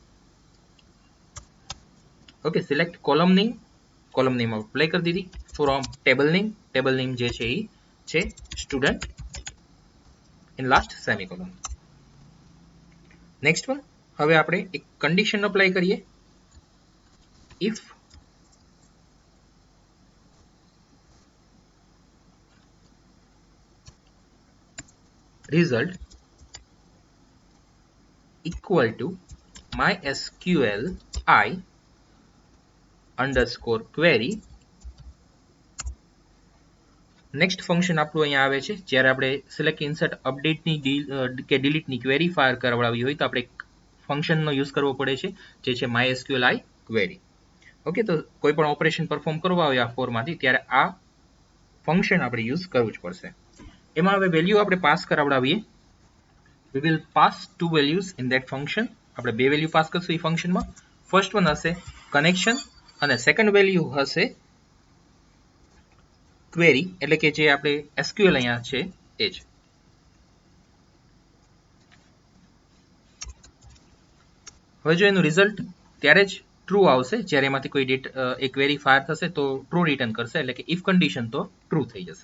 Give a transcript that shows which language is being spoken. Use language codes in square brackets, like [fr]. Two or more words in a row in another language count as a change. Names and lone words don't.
[gu] ઓકે, [en] select column name apply [gu] કરી દીધી. [en] from table name [gu] જે છે એ છે સ્ટુડન્ટ, [en] in last semicolon. next one, [gu] હવે આપણે એક કન્ડિશન અપ્લાય કરીએ. [en] ઇફ result equal to mysql I underscore query. [gu] નેક્સ્ટ ફંક્શન આપણું અહીંયા આવે છે જ્યારે આપણે [en] select insert [gu] અપડેટની કે ડિલીટની [en] query fire [gu] કરાવડાવી હોય તો આપણે એક ફંક્શનનો યુઝ કરવો પડે છે જે છે mysql I query. ઓકે, તો કોઈ પણ [en] operation perform [gu] કરવા હોય આ ફોરમાંથી ત્યારે આ ફંક્શન આપણે યુઝ કરવું જ પડશે. એમાં હવે વેલ્યુ આપણે પાસ કરાવડાવીએ. [en] we will pass two values in that function. [gu] આપણે બે વેલ્યુ પાસ કરશું એ ફંક્શનમાં. [en] first one [gu] હશે કનેક્શન અને [en] second value [gu] હશે ક્વેરી, એટલે કે જે આપણે એસક્યુએલ અહીંયા છે એ જ. હવે જો એનું રિઝલ્ટ ત્યારે જ ટ્રુ આવશે જ્યારે એમાંથી કોઈ એ [en] query fire [gu] થશે તો [en] true return [gu] કરશે, એટલે કે [en] if condition [gu] તો ટ્રુ થઈ જશે.